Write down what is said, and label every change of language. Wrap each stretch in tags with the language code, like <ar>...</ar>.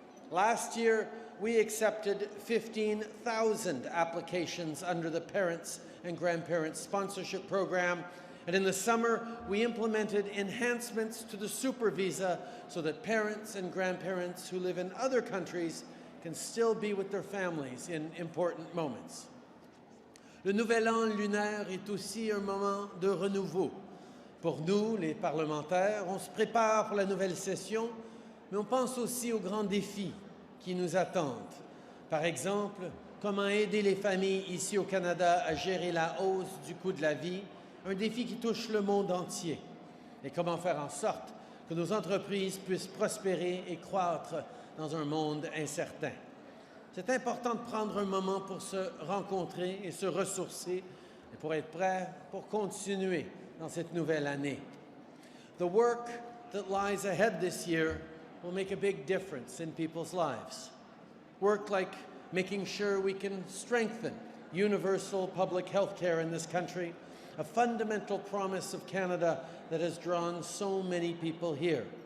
<en>Last year, we accepted 15,000 applications under the Parents and Grandparents Sponsorship Program, and in the summer, we implemented enhancements to the Super Visa so that parents and grandparents who live in other countries can still be with their families in important moments.</en> <fr>Le Nouvel An lunaire est aussi un moment de renouveau. Pour nous, les parlementaires, on se prépare pour la nouvelle session, mais on pense aussi aux grands défis qui nous attendent. Par exemple, comment aider les familles ici au Canada à gérer la hausse du coût de la vie, un défi qui touche le monde entier. Et comment faire en sorte que nos entreprises puissent prospérer et croître dans un monde incertain. C'est important de prendre un moment pour se rencontrer et se ressourcer et pour être prêt pour continuer dans cette nouvelle année.</fr> <en>The work that lies ahead this year will make a big difference in people's lives. Work like making sure we can strengthen universal public health care in this country, a fundamental promise of Canada that has drawn so many people here.</en>